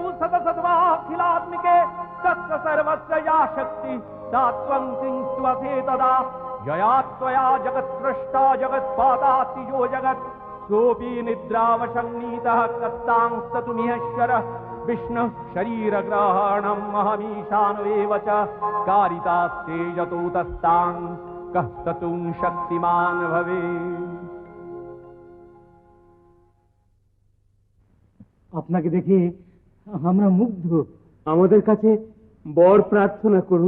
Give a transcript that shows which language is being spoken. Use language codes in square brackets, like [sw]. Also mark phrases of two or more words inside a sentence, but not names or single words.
[sa] सदसद्वाखिलात्मिके तस्य सर्वस्य या शक्ति सा त्वं सिंस्त्वसे तदा यया त्वया जगत्सृष्टा जगत्पादातिजो जगत् सोऽपि निद्रावशन्नीतः कस्तांस्ततुमिहश्वरः विष्णुः शरीरग्रहणम् अहमीशानवेव च कारितास्ते यतोतस्तां कः स्तुं शक्तिमान् भवेत्। [bn] আপনাকে দেখে আমরা মুগ্ধ। আমাদের কাছে বর প্রার্থনা করুন।